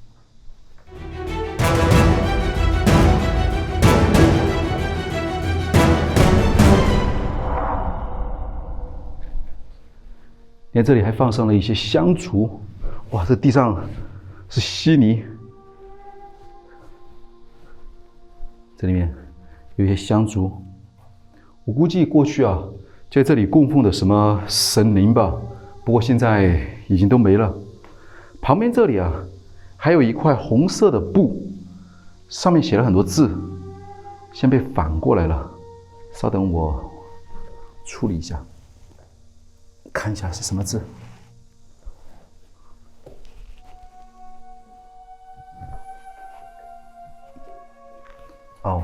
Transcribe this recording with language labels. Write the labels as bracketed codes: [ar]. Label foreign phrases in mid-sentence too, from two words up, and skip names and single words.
[zh] 你看這裡還放上了一些香燭，哇，這地上是稀泥，這裡面有一些香燭，我估計過去啊，在這裡供奉的什麼神靈吧，不過現在已經都沒了。旁邊這裡啊，還有一塊紅色的布，上面寫了很多字，先被反過來了。稍等，我處理一下，看一下是什麼字。哦。